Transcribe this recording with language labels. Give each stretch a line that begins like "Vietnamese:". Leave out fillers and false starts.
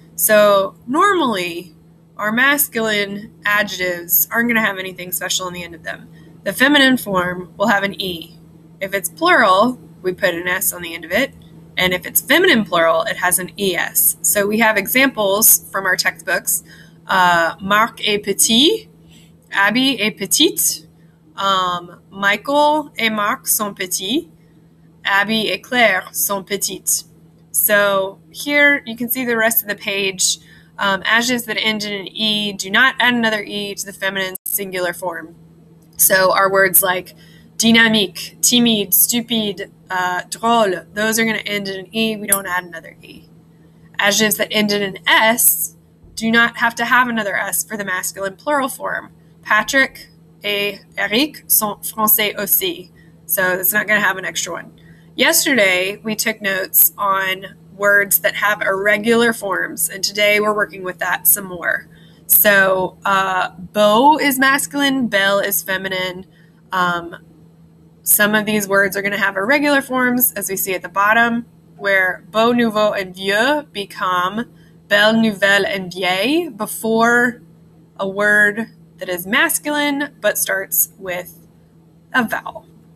English: So normally, our masculine adjectives aren't going to have anything special on the end of them. The feminine form will have an E. If it's plural, we put an S on the end of it. And if it's feminine plural, it has an ES. So we have examples from our textbooks.
French: Marc est petit. Abby est petite. Michael et Marc sont petits. Abby et Claire sont petites.
English: So here you can see the rest of the page. Adjectives that end in an E do not add another E to the feminine singular form. So our words like dynamique, timide, stupide, drôle, those are going to end in an E. We don't add another E. Adjectives that end in an S do not have to have another S for the masculine plural form.
French: Patrick et Eric sont français aussi.
English: So it's not going to have an extra one. Yesterday, we took notes on words that have irregular forms, and today we're working with that some more. So beau is masculine, belle is feminine. Some of these words are going to have irregular forms, as we see at the bottom, where beau, nouveau, and vieux become belle, nouvelle, and vieille before a word that is masculine but starts with a vowel.